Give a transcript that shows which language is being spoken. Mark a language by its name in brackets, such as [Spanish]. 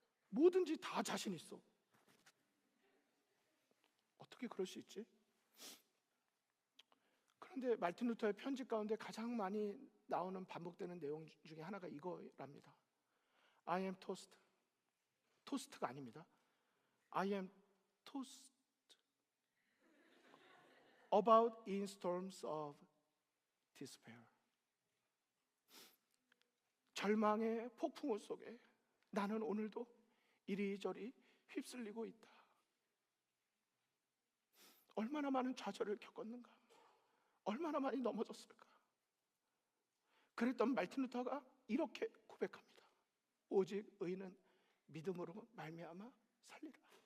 [Korean] 뭐든지 다 자신 있어. 어떻게 그럴 수 있지? 그런데 말틴 루터의 편지 가운데 가장 많이 나오는 반복되는 내용 중에 하나가 이거랍니다. [English] I am toast. [Korean] 토스트가 아닙니다. [English] I am toast about in storms of despair. [Korean] 절망의 폭풍우 속에 나는 오늘도 이리저리 휩쓸리고 있다. 얼마나 많은 좌절을 겪었는가, 얼마나 많이 넘어졌을까. 그랬던 말틴 루터가 이렇게 고백합니다. 오직 의인은 믿음으로 말미암아 살리라.